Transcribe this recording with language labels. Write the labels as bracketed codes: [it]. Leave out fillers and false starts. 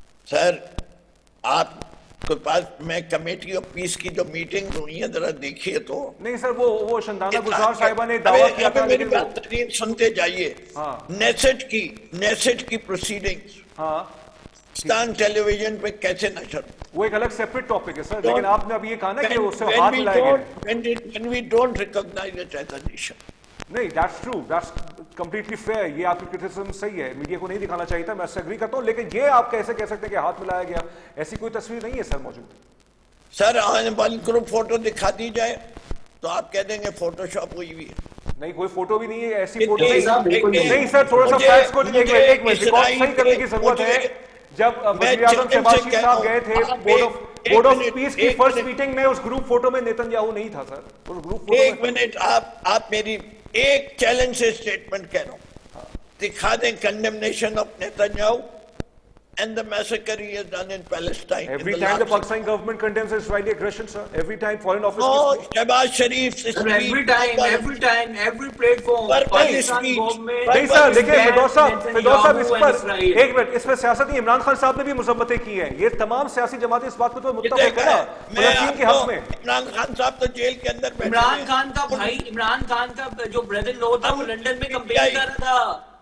[ur] سر آپ کے پاس میں کمیٹی آف پیس کی جو میٹنگ ہوئی ہیں ذرا دیکھیے تو. نہیں سر, وہ شندانہ گزار صاحبہ نے دعویٰ کیا تھا. میری بات سنتے جائیے. نیسٹ کی پروسیڈنگز پاکستان ٹیلی ویژن پہ کیسے نشر, وہ ایک الگ سیپریٹ ٹاپک ہے سر, لیکن آپ نے ابھی یہ کہا نا کہ اس سے ہاتھ ملائے گئے. [en] when we don't recognize it as a nation. [ur] نہیں, [en] that's true, that's completely fair. [ur] یہ آپ کی کرٹیسزم صحیح ہے, میڈیا کو نہیں دکھانا چاہیے تھا, میں اس سے اگری کرتا ہوں, لیکن یہ آپ کیسے کہہ سکتے ہیں کہ ہاتھ ملایا گیا؟ ایسی کوئی تصویر نہیں ہے سر موجود. سر آنے والی گروپ فوٹو دکھا دی جائے تو آپ کہہ دیں گے فوٹو شاپ ہوئی ہوئی ہے. نہیں, کوئی فوٹو بھی نہیں ہے, ایسی فوٹو نہیں سر. تھوڑا سا فیکٹس کو ایک منٹ صحیح کرنے کی ضرورت ہے. جب وزیر اعظم شہباز شریف صاحب گئے تھے بورڈ آف پیس کی فرسٹ میٹنگ میں, اس گروپ فوٹو میں نیتن یاہو نہیں تھا سر. اس گروپ فوٹو ایک منٹ, آپ میری ایک چیلنج سے سٹیٹمنٹ کہہ رہا ہوں, دکھا دیں condemnation of Nitin Yahoo [en] and the massacre he has done in Palestine. Every time the Pakistani government condemns Israeli aggression, sir. Every time foreign office. No, Shehbaz Sharif. Every time, every platform. Pakistani government. [ur] نہیں سر, دیکھیں فردوس صاحب اس پر ایک minute, اس پر سیاست عمران خان صاحب نے بھی مذمتیں کی ہیں. یہ تمام سیاسی جماعتیں اس بات کو تو متفق ہیں نا فلسطین کے حق میں. عمران خان صاحب تو جیل کے اندر بیٹھے. عمران خان کا بھائی, عمران خان کا جو بردر لو تھا, وہ لندن میں کمپین کر رہا تھا.